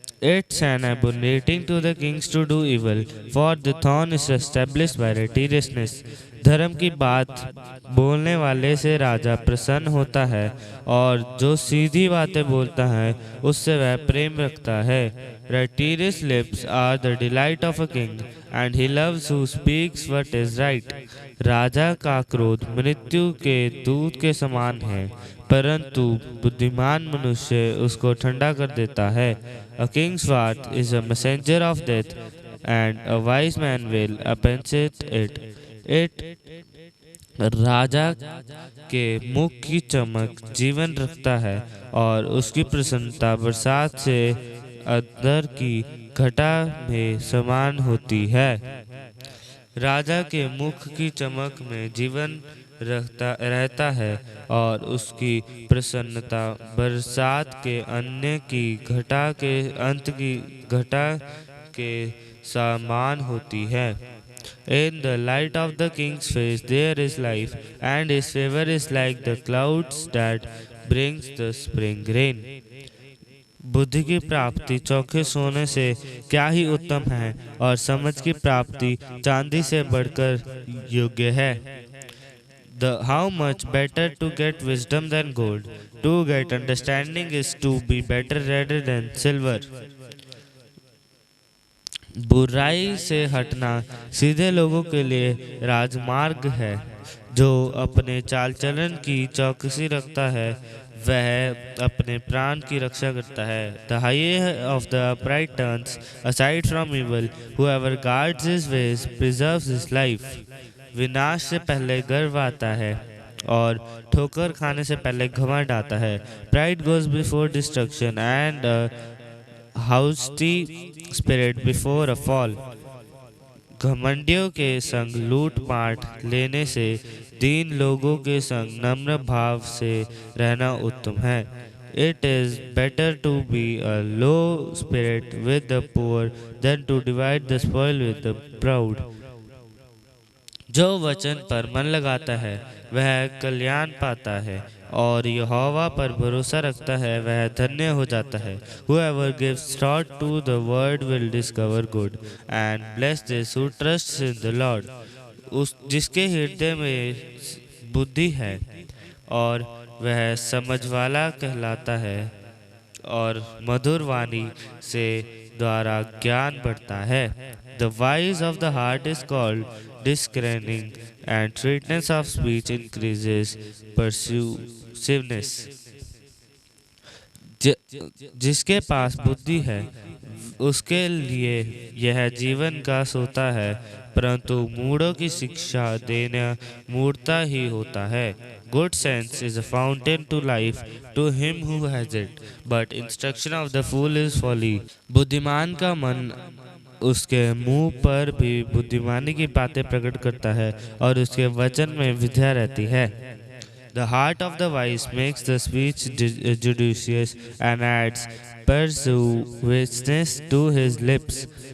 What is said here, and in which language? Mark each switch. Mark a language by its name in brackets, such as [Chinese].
[English] It's an abomination to the kings to do evil, for the throne is established by righteousness. [Hindi] धर्म की बात बोलने वाले से राजा प्रसन्न होता है, और जो सीधी बातें बोलता है उससे वह प्रेम रखता है। [English] Righteous lips are the delight of a king, and he loves who speaks what is right. [Hindi] राजा का क्रोध मृत्यु के दूत के समान है, परंतु बुद्धिमान मनुष्य उसको ठंडा कर देता है। [English] A king's wrath is a messenger of death, and a wise man will apprehend it. [Hindi] राजा के मुख की चमक जीवन रखता है, और उसकी प्रसन्नता बरसात से अदर की घटा में समान होती है। राजा के मुख की चमक में जीवन रहता है, और उसकी प्रसन्नता बरसात के अन्य की घटा के अंत की घटा के समान होती है। [English] In the light of the king's face there is life, and his favor is like the clouds that brings the spring rain. [Hindi] बुद्धि की प्राप्ति चौखे सोने से क्या ही उत्तम है, और समझ की प्राप्ति चांदी से बढ़कर योग्य है. [English] The how much better to get wisdom than gold. To get understanding is to be better rather than silver. [Hindi] बुराई से हटना सीधे लोगों के लिए राजमार्ग है. जो अपने चाल चलन की चौकसी रखता है वह अपने प्राण की रक्षा करता है. [English] The highway of the upright turns aside from evil. Whoever guards his ways preserves his life. [Hindi] विनाश से पहले गर्व आता है और ठोकर खाने से पहले घमंड आता है. [English] Pride goes before destruction and a haughty spirit before a fall. [Hindi] घमंडियों के संग लूट पाट लेने से दीन लोगों के संग नम्र भाव से रहना उत्तम है. [English] It is better to be a low spirit with the poor than to divide the spoil with the proud. [Hindi] जो वचन पर मन लगाता है वह कल्याण पाता है, और यहोवा पर भरोसा रखता है वह धन्य हो जाता है. [English] Whoever gives thought to the word will discover good, and bless those who trust in the Lord. [Hindi] उस जिसके हृदय में बुद्धि है और वह समझ वाला कहलाता है, और मधुर वाणी से द्वारा ज्ञान बढ़ता है. [English] The wise of the heart is called discerning, and sweetness of speech increases persuasiveness. [Hindi] जिसके पास बुद्धि है उसके लिए यह जीवन का सोता है, परंतु मूढ़ों की शिक्षा देना मूढ़ता ही होता है. [English] Good sense is a fountain to life to him who has it, but instruction of the fool is folly. [Hindi] बुद्धिमान का मन उसके मुंह पर भी बुद्धिमानी की बातें प्रकट करता है, और उसके वचन में विद्या रहती है. [English] The heart of the wise makes the speech judicious and adds persuasiveness to his lips.